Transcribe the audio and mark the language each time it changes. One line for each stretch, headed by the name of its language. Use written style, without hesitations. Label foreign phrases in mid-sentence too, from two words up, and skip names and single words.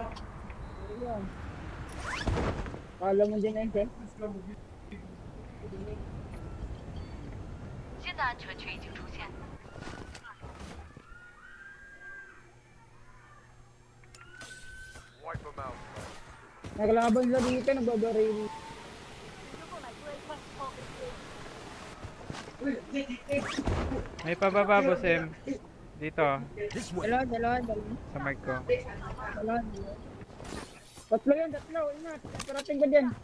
Filipino: Ayan. Kala mo din na yun, Ken?
Chinese: 新的安全区已经出现。
English: Wipe 'em out.
Filipino: Naglaban sila dito, nagbabaril. May pababa, Boss M. Dito,
English: This way.
Filipino: Dalawa. sa mic ko. Dalawa. Tatlo yun, tatlo. Ingat, parating ka dyan.